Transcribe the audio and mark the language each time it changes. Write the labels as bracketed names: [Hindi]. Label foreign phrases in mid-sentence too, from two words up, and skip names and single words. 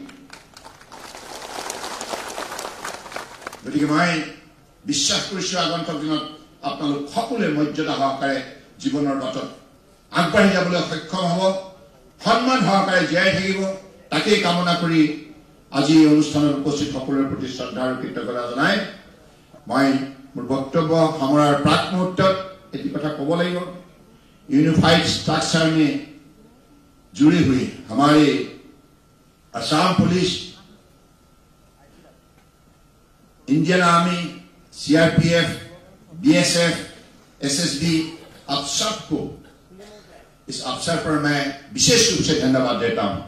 [Assamese] গতিকে মই বিশ্বাস কৰিছোঁ আগন্তুক দিনত আপোনালোক সকলোৱে মৰ্যাদা সহকাৰে জীৱনৰ বাটত আগবাঢ়ি যাবলৈ সক্ষম হ'ব সন্মান সহকাৰে জীয়াই থাকিব তাকেই কামনা কৰি আজি এই অনুষ্ঠানত উপস্থিত সকলোৰে প্ৰতি শ্ৰদ্ধা আৰু কৃতজ্ঞতা জনাই মই মোৰ বক্তব্য সামৰাৰ প্ৰাক মুহূৰ্তত এটি কথা ক'ব লাগিব [Hindi] यूनिफाइड स्ट्रक्चर में जुड़े हुए हमारे असम पुलिस इंडियन आर्मी सीआरपीएफ बीएसएफ एसएसबी आप सबको इस अवसर पर मैं विशेष रूप से धन्यवाद देता हूं।